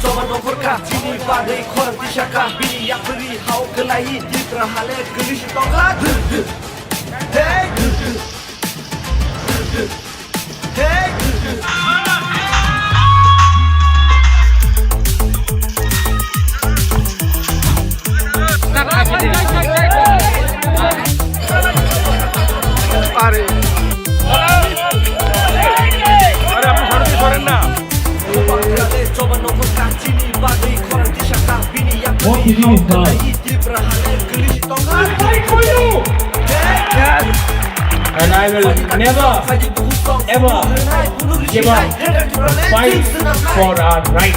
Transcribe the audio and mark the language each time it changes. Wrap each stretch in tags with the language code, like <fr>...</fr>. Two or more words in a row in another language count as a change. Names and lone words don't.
<trp>न'खरखा दिनै बागै खरं दिसाखा बिनि याफोरि हाव गोलायि दिफ्रा हाले गोलिसि दंला Hey Hey</trp> <bn>अरे আপনি সরকারি করেন না</bn> <en>And I will never ever give up the fight for our right.</en>